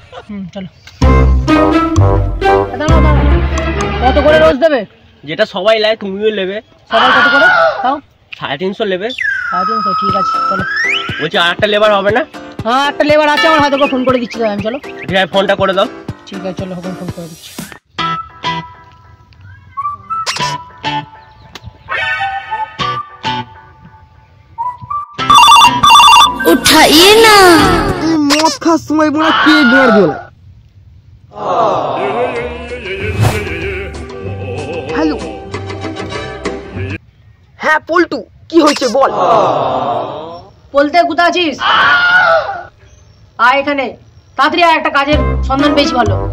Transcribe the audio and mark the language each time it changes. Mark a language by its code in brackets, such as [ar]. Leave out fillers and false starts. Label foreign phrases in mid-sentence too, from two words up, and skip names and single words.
[bn] চলো। কত করে রোজ দেবে? যেটা সবাই লাই তুমিও নেবে। সবাই কত করে তাও? 350 নেবে। 350, ঠিক আছে চলো। বলছি আর একটা লেবার হবে না? হ্যাঁ একটা লেবার আছে আমার হাতে, ফোন করে দিচ্ছি আমি। চলো ঠিক আছে, ফোনটা করে দাও। ঠিক আছে চলো, ফোন করে দিচ্ছি। [hi] उठाइए ना, मौत का समय बड़ा के गाड़ बोला। हेलो [bn] হ্যাঁ পল্টু, কি হয়েছে বল। বলতে কোথায় আছিস? আয় এখানে তাড়াতাড়ি আয়, একটা কাজের সন্ধান পেয়েছি ভালো।